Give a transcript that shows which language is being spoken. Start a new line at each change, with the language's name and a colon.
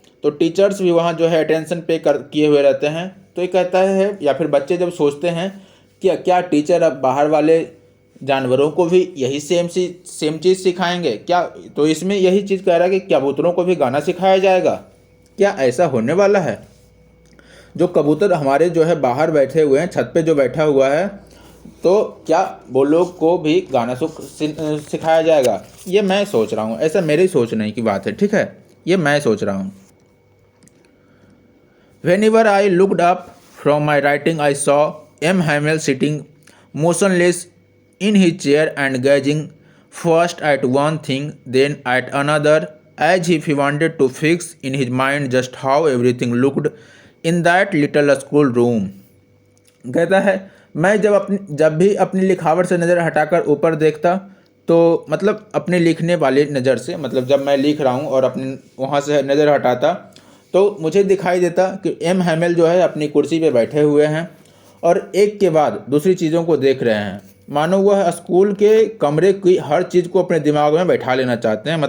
Hindi: तो टीचर्स भी वहाँ जो है अटेंशन पे कर किए हुए रहते हैं। तो ये कहता है, या फिर बच्चे जब सोचते हैं कि क्या टीचर अब बाहर वाले जानवरों को भी यही सेम चीज़ सिखाएंगे क्या, तो इसमें यही चीज़ कह रहा है कि क्या कबूतरों को भी गाना सिखाया जाएगा, क्या ऐसा होने वाला है। जो कबूतर हमारे जो है बाहर बैठे हुए हैं, छत पे जो बैठा हुआ है, तो क्या वो लोग को भी गाना सिखाया जाएगा, ये मैं सोच रहा हूँ। ऐसा मेरी सोचने की बात है, ठीक है, ये मैं सोच रहा हूँ।
English: Whenever I looked up from my writing, I saw M. Hamel sitting motionless in his chair and gazing first at one thing, then at another, as if he wanted to fix in his mind just how everything looked in that little school room.
Hindi: कहता है, मैं जब भी अपनी लिखावट से नज़र हटाकर ऊपर देखता, तो मतलब अपने लिखने वाली नज़र से, मतलब जब मैं लिख रहा हूँ और अपने वहाँ से नज़र हटाता, तो मुझे दिखाई देता कि एम हैमेल जो है अपनी कुर्सी पे बैठे हुए हैं और एक के बाद दूसरी चीज़ों को देख रहे हैं, मानो वह स्कूल के कमरे की हर चीज़ को अपने दिमाग में बैठा लेना चाहते हैं।